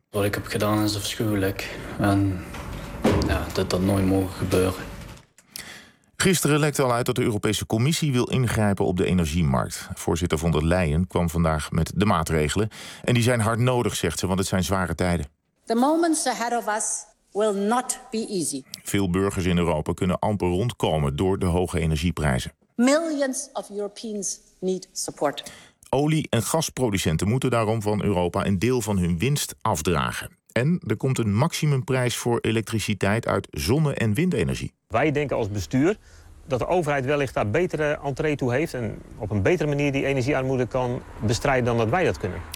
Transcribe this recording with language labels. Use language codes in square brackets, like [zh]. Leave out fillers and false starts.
[nl] Wat ik heb gedaan is afschuwelijk. En ja, dat had nooit mogen gebeuren. Gisteren lekte al uit dat de Europese Commissie wil ingrijpen op de energiemarkt. Voorzitter von der Leyen kwam vandaag met de maatregelen. En die zijn hard nodig, zegt ze, want het zijn zware tijden. [en] The moments ahead of us will not be easy. [nl] Veel burgers in Europa kunnen amper rondkomen door de hoge energieprijzen. [en] Millions of Europeans need support. [nl] Olie- en gasproducenten moeten daarom van Europa een deel van hun winst afdragen. En er komt een maximumprijs voor elektriciteit uit zonne- en windenergie. Wij denken als bestuur dat de overheid wellicht daar betere entree toe heeft en op een betere manier die energiearmoede kan bestrijden dan dat wij dat kunnen.